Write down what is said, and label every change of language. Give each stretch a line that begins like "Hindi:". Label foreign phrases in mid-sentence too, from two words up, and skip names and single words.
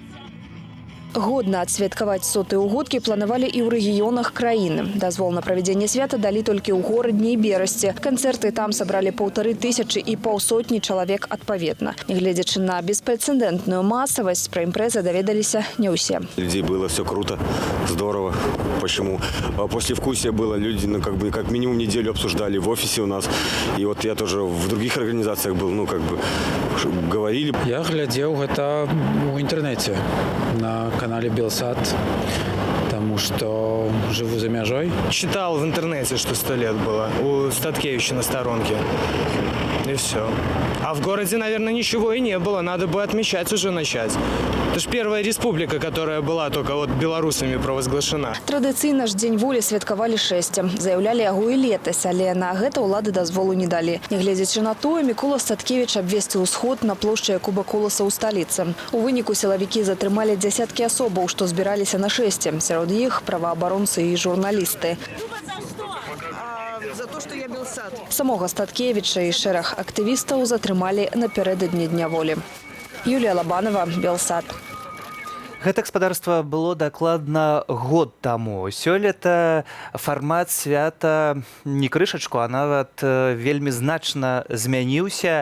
Belarusian: Годна адсвяткаваць 100-е ўгодкі планавалі і ў рэгіёнах краіны. Дазвол на правядзенне свята далі толькі ў горадні і Берасці. Канцэрты там сабралі 1500 і паўсотні чалавек адпаведна. Нягледзячы на беспрэцэдэнтную масавасць, пра імпрэзы даведаліся не ўсе.
Russian: Людей было все круто, здорово. Почему? Послевкусие было, люди как минимум неделю обсуждали в офисе у нас. И вот я тоже в других организациях был, говорили. Я глядел это в интернете на канале Белсат, потому что живу
Belarusian: за мяжой.
Russian: Читал в интернете, что 100 лет было у Статкевича на сторонке. И все. А в городе, наверное, ничего и не было. Надо бы отмечать уже начать. Это же первая республика, которая была только вот белорусами провозглашена.
Belarusian: Традыцыйна ж Дзень волі святкавалі 6. Заяўлялі яго і летась, але на гэта ўлады дазволу не далі. Нягледзячы на тое, Мікола Статкевіч абвесціў сход на плошчы Якуба Коласа ў сталіцы. У выніку сілавікі затрымалі дзясяткі асобаў, што збіраліся на 6. Сярод іх праваабаронцы і журналісты.
Russian: За то, что я Белсат.
Belarusian: Самога Статкевіча і шэраг актывістаў затрымалі напярэдадні Дня волі. Юлія Лабанова, Белсат. Гэта гаспадарства было дакладна год таму. Сёлета фармат свята не крышачку, а нават вельмі значна змяніўся.